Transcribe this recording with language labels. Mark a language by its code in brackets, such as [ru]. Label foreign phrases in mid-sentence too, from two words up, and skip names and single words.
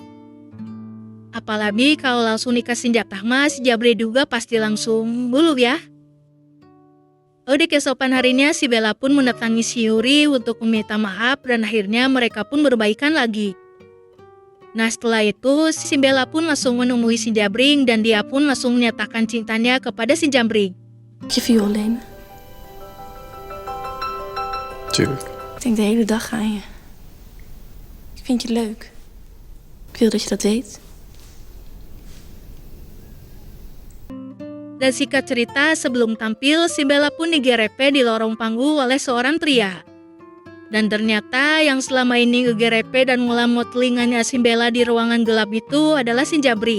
[id] Apalagi kalau langsung dikasih jatah mas, si Jambrik juga pasti langsung bulu ya. Di keesokan harinya si Bella pun mendatangi si Yuri untuk meminta maaf dan akhirnya mereka pun berbaikan lagi. Nah setelah itu si Bella pun langsung menemui si Jambrik dan dia pun langsung menyatakan cintanya kepada si Jambrik. [nl] Heb je violin? Tuurlijk. Ik denk de hele dag aan je. Ik vind je leuk. Ik wil dat je dat weet. [id] Dan singkat cerita sebelum tampil si Bella pun digerepe di lorong panggung oleh seorang pria. Dan ternyata yang selama ini ngegerepe dan ngelamot telinganya si Bella di ruangan gelap itu adalah si Jambrik.